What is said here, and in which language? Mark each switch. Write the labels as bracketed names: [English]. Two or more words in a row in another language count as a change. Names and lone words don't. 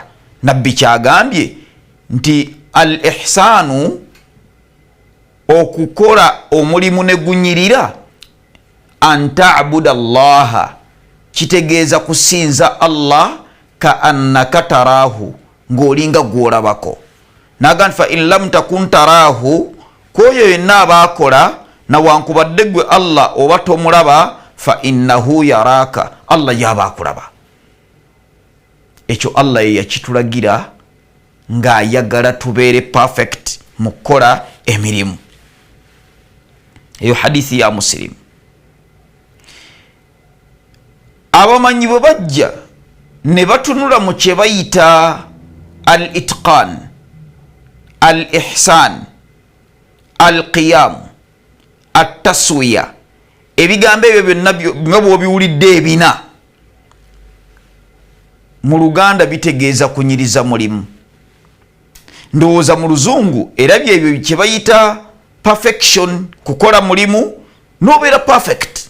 [Ganda] Nabbi kyagambye nti [Arabic] الإحسان, [Ganda] okukola omulimu ne gunyirira, [Arabic] أن تعبد الله, [Ganda] kitegeeza kusinza Allah, [Arabic] كأنك تراه, [Ganda] ng'olinga gw'olabako. N'agamba [Arabic] فإن لم تكن تراه, [Ganda] kwoyo yenna abaakola nawankubadde gwe Allah oba tomulaba, [Arabic] فإنه يراك, [Ganda] Allah y'aba akulaba. Ekyo Allah ye yakitulagira ng'ayagala tubeere perfect mu kukola emirimu. Eyo hadithi ya Muslim. Abamanyi bwe bajja ne batunula mu kye bayita [Arabic] الإتقان، الإحسان، القيام، التسوية, [Ganda] ebigambo ebyo byonna nga bw'obiwulidde ebina mu Luganda bitegeeza kunyiriza mulimu. Ndowooza mu Luzungu erabye ebyo kye bayita perfection, kukola mulimu n'obeera perfect.